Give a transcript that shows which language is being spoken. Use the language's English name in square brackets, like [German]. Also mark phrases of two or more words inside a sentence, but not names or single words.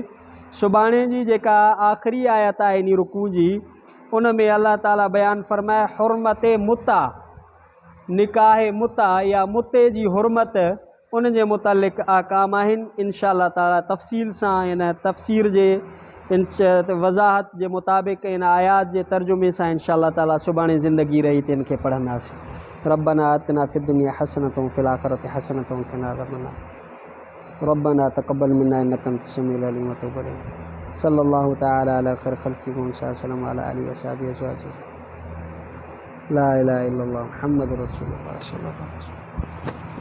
[Sindhi] सुभाणे जी जेका आख़िरी आयत आहे इन रुकू जी, उन में अल्लाह ताला बयानु फ़रमाए हुर्मत मुता, निकाह मुता या मुते जी हुर्मत, उन जे मुतलिक़ आकाम आहिनि। [Arabic] إن شاء الله تعالى [Sindhi] तफ़सील सां इन तफ़सीर जे इन वज़ाहत जे मुताबिक़ इन आयात जे तर्जुमे सां [Arabic] إن شاء الله تعالى [Sindhi] सुभाणे ज़िंदगी रही त इनखे पढ़ंदासीं। [Arabic] ربنا آتنا في الدنيا حسنة وفي الآخرة حسنة وقنا عذاب النار. ربنا تقبل منا إنك أنت السميع العليم وتب علينا. صلى الله تعالى على خير خلقه محمد صلى الله عليه وآله وأصحابه أزواجه. لا إله إلا الله محمد رسول الله صلى الله عليه وسلم.